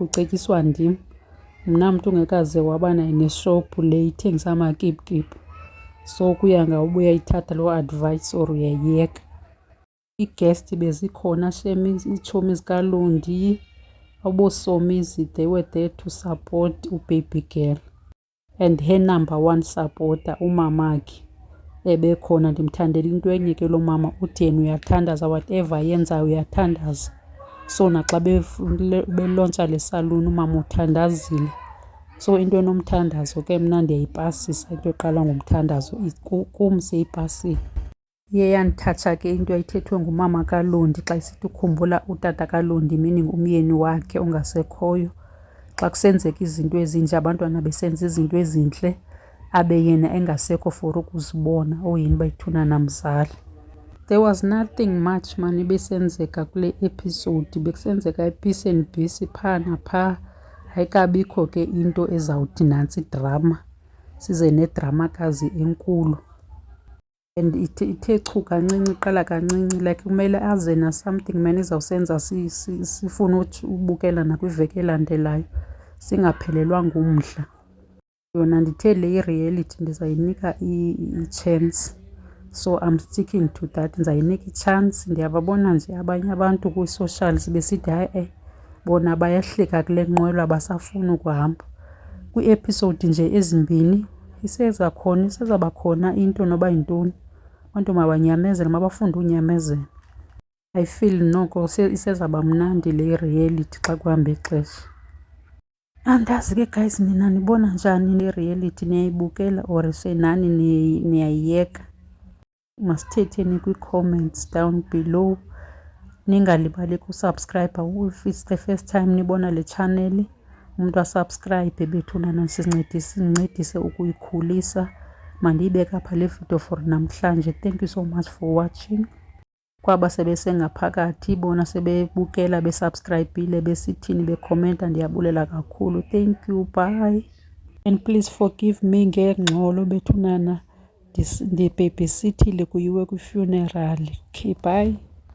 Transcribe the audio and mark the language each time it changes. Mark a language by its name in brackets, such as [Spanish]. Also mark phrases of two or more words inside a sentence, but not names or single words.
[Xhosa] Ucetyiswa ndim, mna mntu ungekaze waba nayo neshophu le ithengisa amakipkip. So kuya ngawe uba uyayithatha loo advice or uyayiyeka. Ii-guest bezikhona shem, iitshomi zikaLondi, abosomizi, [English] they were there to support ubaby girl. And her number one supporter umamakhe ebekhona. [Xhosa] Ndimthandela into enye ke lo mama, uthi yena uyathandaza, whatever yenzayo uyathandaza. So naxa belontsha le saluni umama uthandazile. So into enomthandazo ke mna ndiyayipasisa, into eqala ngomthandazo kum seyipasile. Iye yandithatsha ke into ayithethwe ngumama kaLondi xa isithi ukhumbula utata kaLondi, meaning umyeni wakhe ongasekhoyo. Xa kusenzeka izinto ezinje, abantwana besenza izinto ezintle, abe yena engasekho for ukuzibona, oyini bayithuna namzali. [English] There was nothing much man [Xhosa] ibisenzeka kule episode, bekusenzeka [English] i-peace and peace [Xhosa] phaa naphaa. Ayikabikho ke into ezawuthi nantsi idrama, size nedramakazi enkulu. And ithe chu kancinci, iqala kancinci, like kumele aze na-something man izawusenza sifune ubukela nakwiveki elandelayo, singaphelelwa ngumdla. Yona ndithe le i-reality ndizayinika i-chance. [English] So I'm sticking to that, [Xhosa] ndizayinika i-chance. Ndiyababona nje abanye abantu kwi-socials besithi hayi bona bayahlika kule nqwelo, abasafuni ukuhamba. Kwii-episode nje ezimbini isezaba khona into noba yintoni. Abantu mabanyamezele, mabafunde unyamezela. [English] I feel [Xhosa] noko isezaba mnandi le reality xa kuhamba ixesha. Andazi ke guys, nina nibona njani le reality? Niyayibukela or senani niyayiyeka? Masithetheni kwi-comments [English] down below. [Xhosa] Ningalibali ukusubscribe [English] if it's the first time [Xhosa] nibona le channel. Umuntu asubscribe bethuna nasincedise ukuyikhulisa. Mandiyibeke apha le video for namhlanje. [English] Thank you so much for watching. [Xhosa] Kwaba sebesengaphakathi bona sebebukela besubscribile besithini bekhomenta, ndiyabulela kakhulu. [English] Thank you, bye. And please forgive me [Xhosa] ngengxolo bethunana ndibhebhisithile kuyiwe kwi-funeral. [English] Okay, bye.